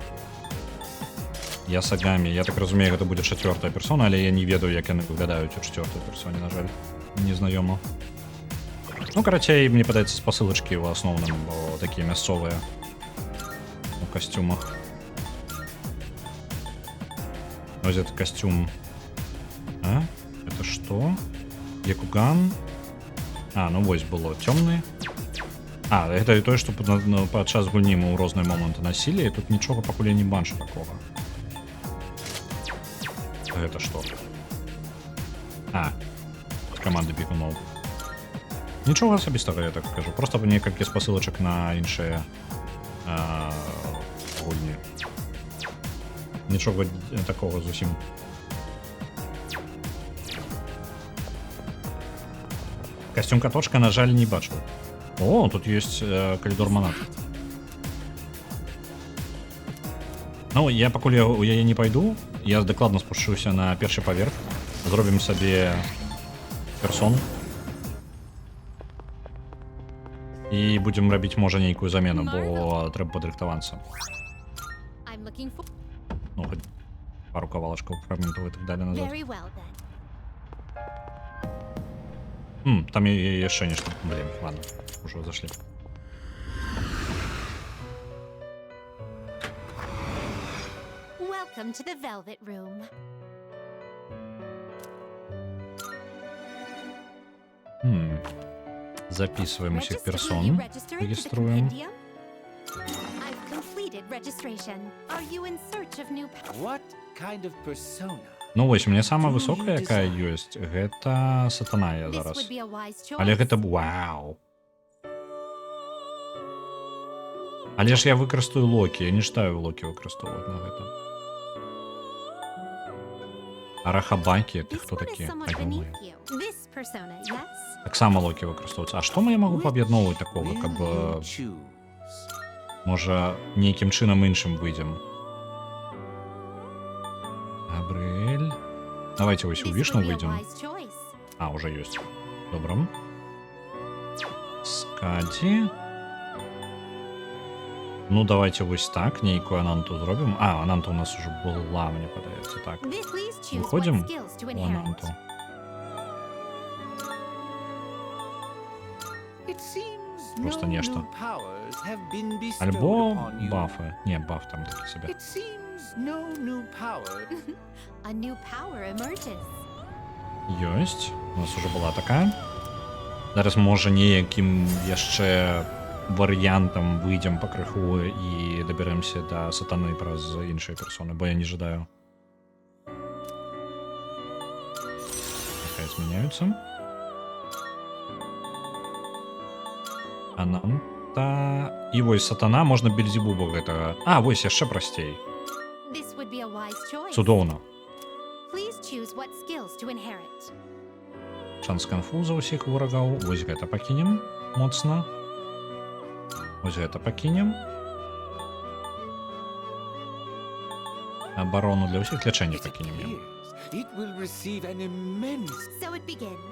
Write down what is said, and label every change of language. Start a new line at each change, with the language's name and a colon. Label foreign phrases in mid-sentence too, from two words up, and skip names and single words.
Belarusian: Ясагамі, я так разумею, гэта будзе 4-я персона, але я не ведаю, як яны выглядаюць у 4-й персоне, на жаль. Незнаёма. Ну, карацей, мне падаецца, спасылачкі ў асноўным, бо такія мясцовыя у касцюмах.
Russian: Ось это костюм. А? Это что? Якуган.
Belarusian: А, ну вось было темный. А, это и то, что падчас гульні мы ў розныя моманты носили, и тут нічога пакуль я не бачу такого.
Russian: Это что? А, команды бегунов.
Belarusian: Нічога асабістага, я так скажу. Просто некалькі спасылачак на іншыя гульні. Нічога такого зусім. Костюм каточка, на жаль, не бачу.
Russian: О, тут есть коридор монат.
Belarusian: Ну, я пакуль у яе не пайду, я дакладна спушуся на першы паверх. Зробім сабе персон. І будзем рабіць, можа, нейкую замену, бо трэба падрыхтавацца.
English: I'm looking for...
Belarusian: Ну, хоть пару кавалачкаў фрагментаў і так далее назад.
English: Very well then.
Belarusian: Там яшчэ нешта.
Russian: Блин, ладно, уже зашли.
English: Welcome to the Velvet Room.
Belarusian: Записываем усіх
English: Register- will you
Belarusian: персон.
English: register into the
Russian: Региструем.
English: compendium? I've completed registration. Are you in search of new What kind of persona?
Belarusian: Ну вось, у меня самая высокая, якая ёсць, гэта сатана я
English: This
Belarusian: зараз.
English: would be a wise choice.
Belarusian: Але гэта вау. Але ж я выкарыстаю Локі, я не жадаю Локі выкарыстоўваць на гэта.
Russian: Арахабакі, это
English: This
Belarusian: хто
English: one is
Belarusian: такі?
English: somewhat beneath you. This persona, yes?
Belarusian: Таксама Локі выкарыстоўваецца. А што я магу паб'ядноўваць такога, каб
English: Will you choose?
Belarusian: можа нейкім чынам іншым выйдзем? Габрыэль. Давайте вось у
English: This
Belarusian: вішну
English: would be a
Belarusian: выйдзем.
English: wise choice.
Belarusian: А, уже ёсць. Добра. Скаді. Ну, давайте вось так, нейкую ананту зробім. А, ананта у нас уже была, мне падаецца. Так,
English: This please choose what
Belarusian: выходзім
English: skills to
Belarusian: у
English: inherit.
Belarusian: ананту.
English: It seems
Belarusian: Просто
English: no
Belarusian: нешта.
English: new powers have been bestowed
Belarusian: Альбо
English: upon you.
Belarusian: бафы. Не, баф там такі себе.
English: It seems no new power. A new power emerges.
Belarusian: Ёсць. У нас уже была такая. Зараз можа неякім яшчэ варыянтам выйдзем пакрыху і дабярэмся да сатаны праз іншыя персоны, бо я не жадаю. Няхай змяняюцца. Ананта... І вось сатана, можна Бельзебуба гэтага. А, вось яшчэ прасцей.
English: This would be a wise choice.
Belarusian: Цудоўна.
English: Please choose what skills to inherit.
Belarusian: Шанс канфуза ўсіх ворагаў. Вось гэта пакінем моцна. Вось гэта пакінем. Абарону для ўсіх, лячэнне
English: It
Belarusian: пакінем.
English: appears it will receive an immense. So it begins.